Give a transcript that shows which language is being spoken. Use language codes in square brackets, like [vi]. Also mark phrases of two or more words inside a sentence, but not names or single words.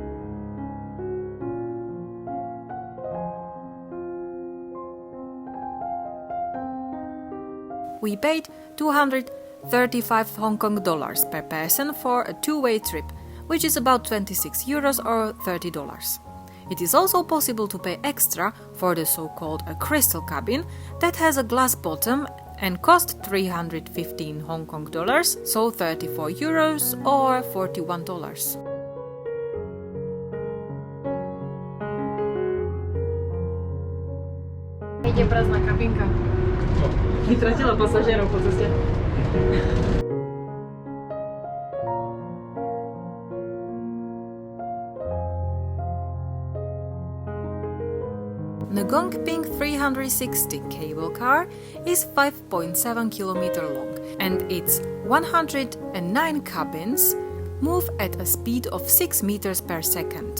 [en] We paid 235 Hong Kong dollars per person for a two-way trip, which is about 26 euros or $30. It is also possible to pay extra for the so-called a crystal cabin that has a glass bottom and cost 315 Hong Kong dollars, so 34 euros or $41. [sk] Ide prázdna kabinka. Vytratila pasažierov po ceste. [en] The Ngong Ping 360 cable car is 5.7 km long and its 109 cabins move at a speed of 6 meters per second.